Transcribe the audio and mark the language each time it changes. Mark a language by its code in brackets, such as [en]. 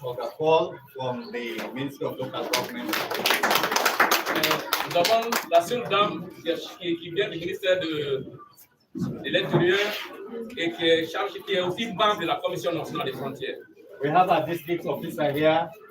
[en] Ogapol from the Ministry of Local Government. [fr] Nous avons la seule dame qui vient du ministère de l'Intérieur et qui est aussi membre de la Commission nationale des frontières. [en] We have a district officer here.